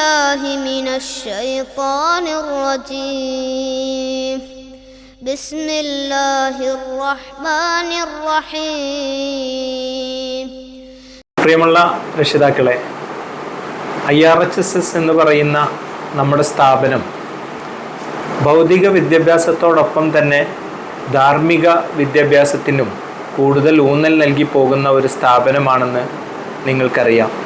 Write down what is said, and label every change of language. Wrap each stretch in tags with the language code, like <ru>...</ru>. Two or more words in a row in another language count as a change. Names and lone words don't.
<ar>بالله من الشيطان الرجيم بسم الله الرحمن الرحيم.</ar> <ml>പ്രിയമുള്ള രക്ഷിതാക്കളെ, IRHSS എന്ന് പറയുന്ന നമ്മുടെ സ്ഥാപനം ഭൗതിക വിദ്യാഭ്യാസത്തോടൊപ്പം തന്നെ ധാർമ്മിക വിദ്യാഭ്യാസത്തിനും കൂടുതൽ ഊന്നൽ നൽകി പോകുന്ന ഒരു സ്ഥാപനമാണെന്ന് നിങ്ങൾക്കറിയാം.</ml>